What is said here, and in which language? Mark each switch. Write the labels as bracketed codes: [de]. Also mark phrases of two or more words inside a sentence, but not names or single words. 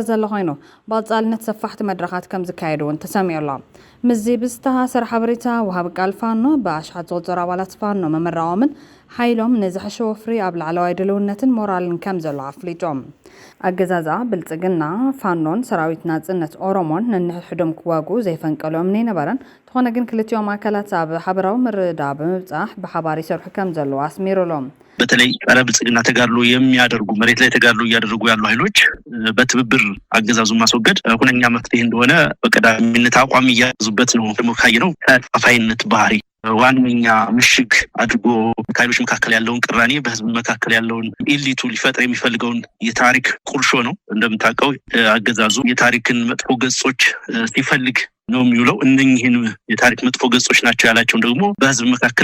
[ti] ዘሎ ኮይኑ ብቐጻልነት ሰፋሕቲ መድረኻት ከም ዝካየዱ እውን ተሰሚዑ ኣሎ። ምዚ ብዝተሃሰረ ሓበሬታ ወሃቢ ቃል ፋኖ ብኣሽሓት ዝቑጸሩ ኣባላት ፋኖ መመራቖምን ሓይሎም ንዝሐሸ ወፍሪ ኣብ ላዕለዋይ ድልውነትን ሞራልን ከም ዘሎ ኣፍሊጦም ኣገዛዛ ብልጽግና ፋኖን ሰራዊት ናጽነት ኦሮሞን ነንሕድሕዶም ክዋግኡ ዘይፈንቀሎም ነበረን ተኾነ ግን ክልቲኦም ኣካላት ኣብ ሓበራዊ ምርድዳእ ብምብጻሕ ብሓባር ይሰርሑ ከም ዘለዉ ኣስሚሩሎም [am] በተለይ ጸረ ብልጽግና ተጋድሎ የሚያደርጉ መሬት ላይ ተጋድሎ እያደረጉ ያሉ ኃይሎች በትብብር አገዛዙን ማስወገድ ሁነኛ መፍትሄ እንደሆነ በቀዳሚነት አቋም እያያዙበት ነው። ደግሞ ካየነው ከፋፋይነት ባህሪ ዋነኛ ምሽግ አድርጎ ከኃይሎች መካከል ያለውን ቅራኔ በህዝብ መካከል ያለውን ኢሊቱ ሊፈጥር የሚፈልገውን የታሪክ ቁርሾ ነው። እንደምታውቀው አገዛዙ የታሪክን መጥፎ ገጾች ሲፈልግ ነው የሚውለው። እነኚህን የታሪክ መጥፎ ገጾች ናቸው ያላቸው ደግሞ በህዝብ መካከል